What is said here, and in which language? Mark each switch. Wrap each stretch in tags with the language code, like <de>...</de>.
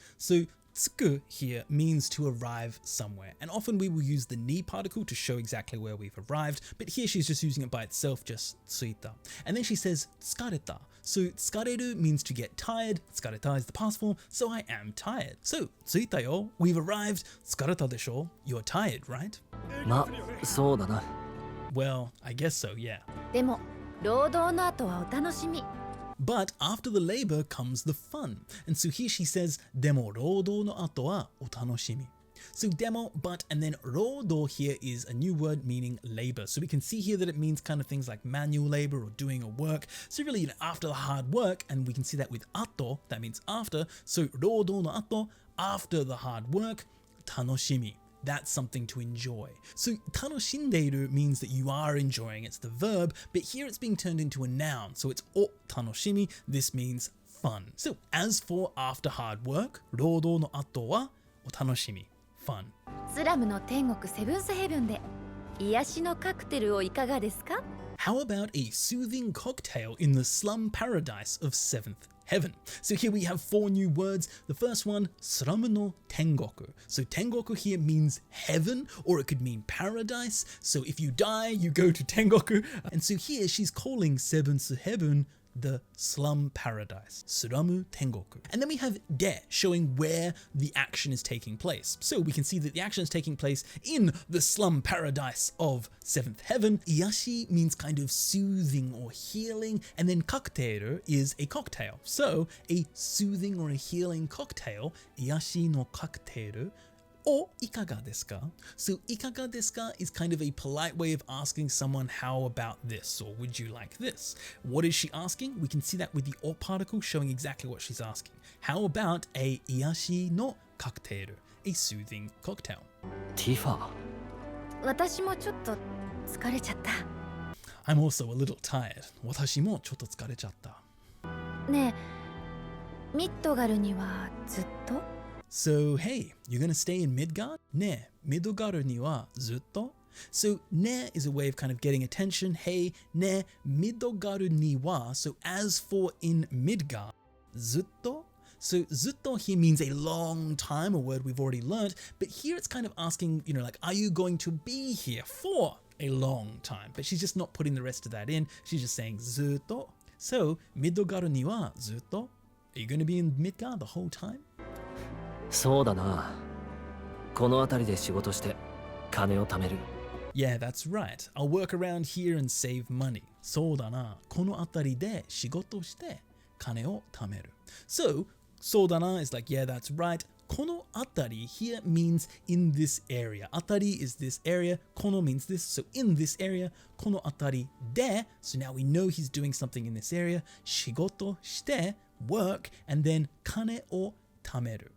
<en>So, 着く here means to arrive somewhere, and often we will use the ni particle to show exactly where we've arrived, but here she's just using it by itself, just 着いた. And then she says, 疲れた. So, 疲れる means to get tired, 疲れた is the past form, so I am tired. So,</en> <ja>着いたよ,</ja> <en>we've arrived,</en> <ja>疲れたでしょ?</ja> <en>You're tired, right?</en> <ja>ま、そうだな。</ja> <en>Well, I guess so, yeah.</en> <ja>でも労働の後はお楽しみ。</ja> <en>But after the labor comes the fun. And so here she says,</en> <ja>でも労働の後はお楽しみ.</ja> <en>So demo, but, and then 労働 here is a new word meaning labor. So we can see here that it means kind of things like manual labor or doing a work. So really, you know, after the hard work, and we can see that with 後, that means after. So 労働の後, after the hard work, 楽しみ. That's something to enjoy. So 楽しんでいる means that you are enjoying, it's the verb, but here it's being turned into a noun. So it's お楽しみ, this means fun. So as for after hard work,</en> <ja>労働の後はお楽しみ,</ja> <en>fun.</en> <ja>スラムの天国セブンスヘブンで癒しのカクテルをいかがですか？</ja> <en>How about a soothing cocktail in the slum paradise of 7th heaven? So here we have 4 new words. The first one, slum no tengoku. So tengoku here means heaven, or it could mean paradise. So if you die, you go to tengoku. And so here she's calling 7th heaven the slum paradise, Suramu Tengoku. And then we have de, showing where the action is taking place. So we can see that the action is taking place in the slum paradise of 7th heaven. Iyashi means kind of soothing or healing, and then cocktail is a cocktail. So a soothing or a healing cocktail,</en> <ja>iyashi no cocktail,</ja> <en>or</en> <ja>ikaga desu ka?</ja> <en>So ikaga desu ka is kind of a polite way of asking someone, how about this, or would you like this? What is she asking? We can see that with the or particle showing exactly what she's asking. How about a iyashi no cocktail, a soothing cocktail?</en> <ja>ティファ。私もちょっと疲れちゃった。</ja> <en>I'm also a little tired.</en> <ja>私もちょっと疲れちゃった。ねえ、ミッドガルにはずっと？</ja> <en>So, hey, you're gonna stay in Midgard?</en> <ja>Ne, Midgard ni wa zutto?</ja> <en>So, ne is a way of kind of getting attention. Hey, ne, Midgard ni wa. So, as for in Midgard, zutto? So, zutto here means a long time, a word we've already learned. But here it's kind of asking, you know, like, are you going to be here for a long time? But she's just not putting the rest of that in. She's just saying zutto.</en> <ja>So, Midgard ni wa zutto?</ja> <en>Are you going to be in Midgard the whole time?</en> <ja>そうだな。この辺りで仕事して金を貯める。</ja> <en>Yeah, that's right. I'll work around here and save money.</en> <ja>そうだな。この辺りで仕事して金を貯める。</ja> <en>So, そうだな is like, yeah, that's right. この辺り here means in this area. 辺り is this area. この means this. So, in this area. この辺りで. So now we know he's doing something in this area. 仕事して work, and then</en> <ja>金をtameru.</ja>